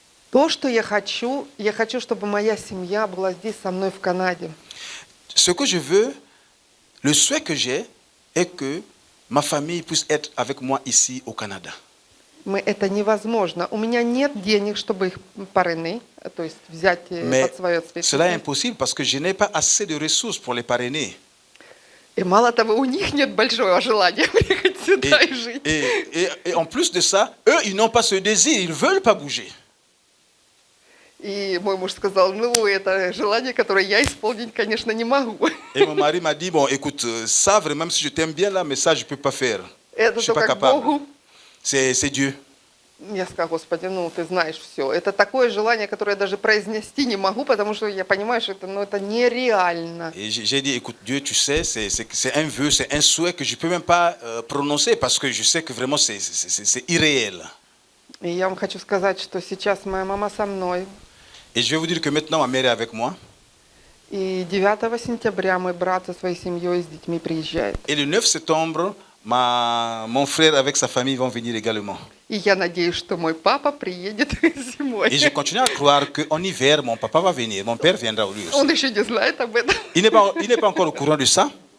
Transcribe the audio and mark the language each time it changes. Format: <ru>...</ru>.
<ru>То, что я хочу, чтобы моя семья была здесь со мной в Канаде.</ru> <fr>Ce que je veux, le souhait que j'ai, est que ma famille puisse être avec moi ici au Canada.</fr> <ru>Это невозможно. У меня нет денег, чтобы их парены, то есть взять под свое</ru> <fr>Mais cela est impossible parce que je n'ai pas assez de ressources pour les parrainer.</fr> <ru>И мало того, у них нет большого желания приехать сюда и жить.</ru> <fr>Et en plus de ça, eux, ils n'ont pas ce désir, ils ne veulent pas bouger.</fr> <ru>И мой муж сказал: это желание, которое я исполнить, конечно, не могу.</ru> <fr>Et mon mari m'a dit, bon, écoute, ça vraiment, même si je t'aime bien là, mais ça, je ne peux pas faire. Je</fr> <ru>Это</ru> <fr>ne suis pas</fr> <ru>только к</ru> <fr>capable.</fr> <ru>Богу.</ru> <fr>C'est Dieu.</fr> <ru>Я сказала: Господи, ты знаешь все. Это такое желание, которое я даже произнести не могу, потому что я понимаю, что это нереально.</ru> <fr>Et j'ai dit, écoute, Dieu, tu sais, c'est un vœu, c'est un souhait que je ne peux même pas prononcer parce que je sais que vraiment c'est irréel.</fr> <ru>И я вам хочу сказать, что сейчас моя мама со мной.</ru> <fr>Et je vais vous dire que maintenant, ma mère est avec moi.</fr> <ru>И 9 сентября мой брат со своей семьей и с детьми приезжает.</ru> <fr>Et le 9 septembre, mon frère avec sa famille vont venir également.</fr> <ru>И я надеюсь, что мой папа приедет зимой.</ru> <fr>Et je continue à croire qu'en hiver, mon papa va venir, mon père viendra lui aussi.</fr> <ru>Он еще не знает об этом.</ru> <fr>Il n'est pas encore au courant de ça.</fr>